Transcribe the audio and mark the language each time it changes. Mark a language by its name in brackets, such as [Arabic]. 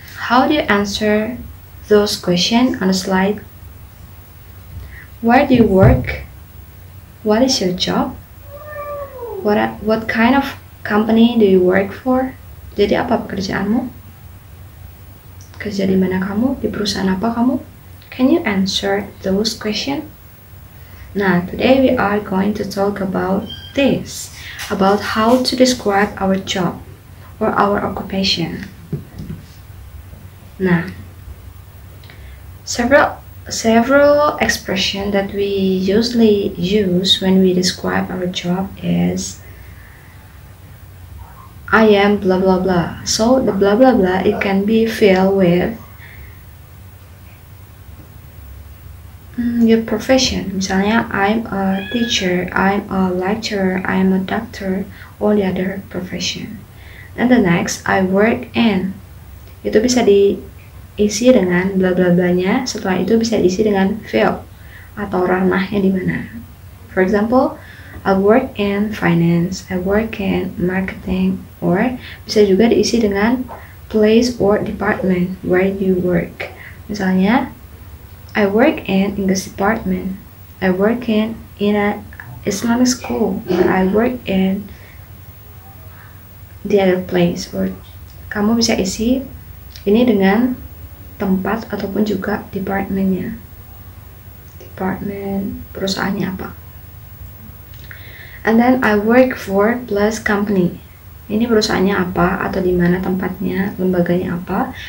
[English] How do you answer those questions on the slide? Where do you work? What is your job? What kind of company do you work for? [Indonesian] Jadi apa pekerjaanmu? Kerja di mana kamu? Di perusahaan apa kamu? [English] Can you answer those questions? Nah, today we are going to talk about this, about how to describe our job or our occupation. Nah, several expressions that we usually use when we describe our job is I am blah blah blah. So the blah blah blah, it can be filled with your profession. [Indonesian] Misalnya [English] I'm a teacher, I'm a lecturer, I'm a doctor, or the other profession. And the next, I work in. [Indonesian] Itu bisa diisi dengan bla bla blanya. Setelah itu bisa diisi dengan field atau ranahnya di mana. [English] For example, I work in finance, I work in marketing, or [Indonesian] bisa juga diisi dengan [English] place or department where you work. [Indonesian] Misalnya, [English] I work in English department, I work in a Islamic school, or I work in the other place. [Indonesian] Or kamu bisa isi ini dengan tempat ataupun juga departmentnya, department perusahaannya apa. [English] And then I work for plus company. [Indonesian] Ini perusahaannya apa atau di mana tempatnya, lembaganya apa.